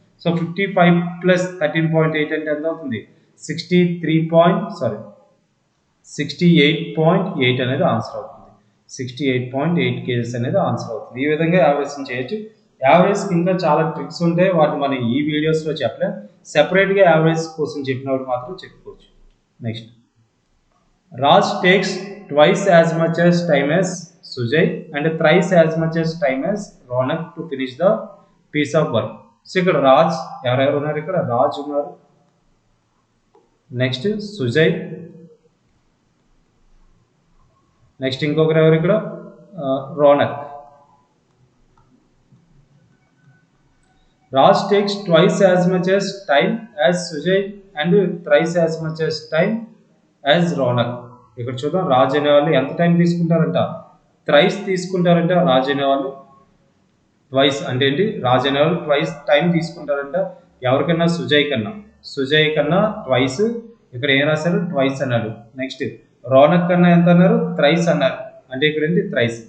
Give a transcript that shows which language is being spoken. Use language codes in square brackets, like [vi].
[te] So 55 plus 13.8 అంటే ఎంత అవుతుంది 68.8 అనేది ఆన్సర్ అవుతుంది. 68.8 kgs అనేది ఆన్సర్ అవుతుంది. ఈ విధంగా యావరేజ్ చేయొచ్చు. యావరేజ్కి ఇంకా చాలా ట్రిక్స్ ఉంటాయి, వాటిని మనం ఈ వీడియోస్లో చెప్పలేం. సెపరేట్గా యావరేజ్ కోసం చెప్పినప్పుడు మాత్రం చెప్పుకోవచ్చు. [en] Next Raj takes twice as much as time as Sujay and thrice as much as time as Ronak to finish the piece of work. [te] So ఇక్కడ రాజ్ ఎవరెవరు ఉన్నారు, ఇక్కడ రాజ్ ఉన్నారు, నెక్స్ట్ సుజయ్, నెక్స్ట్ ఇంకొకరు ఎవరు ఇక్కడ Ronak. [en] Raj takes twice as much as time as Sujay and thrice as much as time as Ronak. [te] ఇక్కడ చూద్దాం రాజ్ అనేవాళ్ళు ఎంత టైం తీసుకుంటారంట థ్రైస్ తీసుకుంటారంట. రాజ్ అనేవాళ్ళు ట్వైస్ అంటే ఏంటి రాజ్ అనేవాళ్ళు ట్వైస్ టైం తీసుకుంటారంట. ఎవరికన్నా సుజయ్ కన్నా ట్వైస్, ఇక్కడ ఏం రాశారు ట్వైస్ అన్నాడు. నెక్స్ట్ రోనక్ కన్నా ఎంత అన్నారు థ్రైస్ అన్నారు, అంటే ఇక్కడ ఏంటి థ్రైస్.